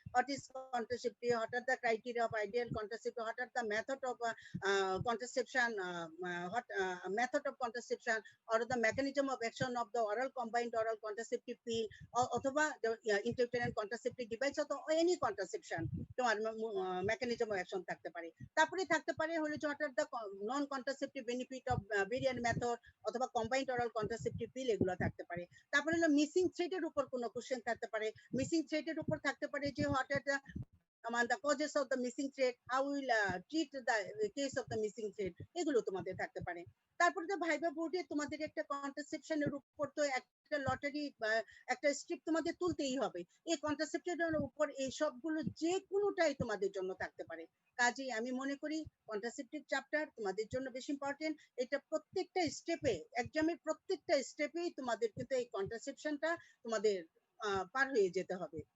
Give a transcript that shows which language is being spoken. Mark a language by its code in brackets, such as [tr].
[en] what is contraceptive, what are the criteria of ideal contraceptive, what are the method of contraception, method of contraception, or the mechanism of action of the oral combined oral contraceptive pill, [bn] অথবা [en] intrauterine contraceptive device, অথবা any contraception [bn] তোমার [en] mechanism of action [bn] থাকতে পারে। তারপরে থাকতে পারে হলো যে [en] what are the non contraceptive benefit of variant method [bn] অথবা [en] combined oral contraceptive pill, [bn] এগুলো থাকতে পারে। তারপরে হলো মিসিং থ্রেডের উপর কোনো কোশ্চেন থাকতে পারে। মিসিং থ্রেডের উপর থাকতে পারে যে [en] what are the the causes of the missing thread, how will treat the case of the missing thread, [bn] এগুলো তোমাদের থাকতে পারে। তারপরে তো ভাইবা বোর্ডে তোমাদের একটা কন্ট্রাসেপশনের উপর তো একটা লটারি একটা স্ট্রিপ তোমাদের তুলতেই হবে। এই কন্ট্রাসেপশনের উপর এই সবগুলো যে কোনোটাই তোমাদের জন্য থাকতে পারে। কাজেই আমি মনে করি কন্ট্রাসেপটিভ চ্যাপ্টার তোমাদের জন্য বেশি ইম্পর্টেন্ট। এটা প্রত্যেকটা স্টেপে, এক্সামের প্রত্যেকটা স্টেপেই তোমাদের কিন্তু এই কন্ট্রাসেপশনটা তোমাদের পার হয়ে যেতে হবে।